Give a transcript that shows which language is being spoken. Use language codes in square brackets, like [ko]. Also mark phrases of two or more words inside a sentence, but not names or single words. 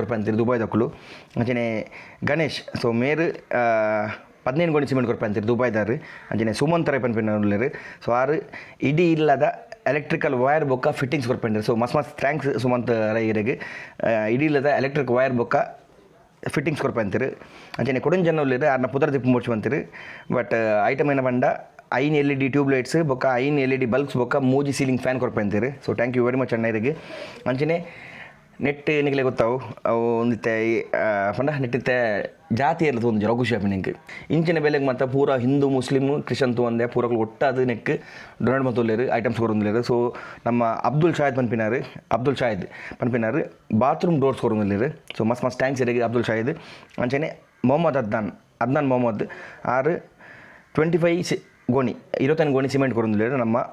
[tcy] ಕೊರಪೆ ಅಂತೀರು ದುಬೈದ ಅಕ್ಕಲು ಅಂಚೆನೆ ಗಣೇಶ್ ಸೊ ಮೇರು 15 ಕೋಣಿ ಸಿಮೆಂಟ್ ಕೊರಪೆ ಅಂತೀರು ದುಬೈದಾರು ಅಂಚೆನೆ ಸುಮಂತ್ ರೈ ಪನ್ಪಿನರು ಸೊ ಆರು ಇಡೀ ಇಲ್ಲದ [en] electrical wire [tcy] ಬೊಕ್ಕ ಫಿಟ್ಟಿಂಗ್ಸ್ ಕೊರಪೆ ಸೊ ಮಸ್ತ್ ಥ್ಯಾಂಕ್ಸ್ ಸುಮಂತ್ ರೈಗೆ ಇಡೀ ಇಲ್ಲದ [en] electric wire [tcy] ಬೊಕ್ಕ ಫಿಟ್ಟಿಂಗ್ಸ್ ಕೊರಪೆ ಅಂತೀರು ಅಂಚೆನೆ ಕೊಡೊಂದು ಜನ ಉಳ್ಳಿರು ಆರ್ನ ಪುದರ್ ದಿಪ್ಪು ಮುಡ್ಚು ಅಂತೀರು [en] but item [tcy] ಏನ ಬಂಡ 5 LED [en] tube lights [tcy] ಬೊಕ್ಕ 5 [en] LED bulbs [tcy] ಬೊಕ್ಕ 3 [en] ceiling fan [tcy] ಕೊರಪೆ ಅಂತೀರು [en] so thank you very much [tcy] ಅಣ್ಣರಿಗೆ ಅಂಚೆನೆ ನೆಟ್ ನಿಗಲೇ ಗೊತ್ತಾವು ಅವು ಒಂದಿತ್ತೆ ಪಂಡ ನೆಟ್ಟಿತ್ತೆ ಜಾತಿ ಎಲ್ಲ ತೊಂದು ರಘು ಶಾಪಿನಿಂಗ್ ಇಂಚಿನ ಬೆಲೆಗೆ ಮತ್ತು ಪೂರ ಹಿಂದೂ ಮುಸ್ಲಿಮ್ ಕ್ರಿಶ್ಚನ್ ತೊಂದೆ ಪೂರಗಳು ಒಟ್ಟಾದ ನೆಕ್ ಡೊನೇಟ್ ಮತ್ತೊಲ್ಲೇರು ಐಟಮ್ಸ್ ಕೊರೊಂದಿಲ್ಲೇರು ಸೊ ನಮ್ಮ ಅಬ್ದುಲ್ ಶಾಹಿದ್ ಪನ್ಪಿನಾರು [en] bathroom doors [tcy] ಕೊರೊಂದಿಲ್ಲೇರು ಸೊ ಮಸ್ತ್ ಥ್ಯಾಂಕ್ಸ್ ಇರಿಗೆ ಅಬ್ದುಲ್ ಶಾಹಿದ್ ಅಂಚೆನೆ ಮೊಹಮ್ಮದ್ ಅದ್ನಾನ್ ಮೊಹಮ್ಮದ್ ಆರು 25 ಗೋಣಿ 25 ಗೋಣಿ ಸಿಮೆಂಟ್ ಕೊರೊಂದಿಲ್ಲೇರು ನಮ್ಮ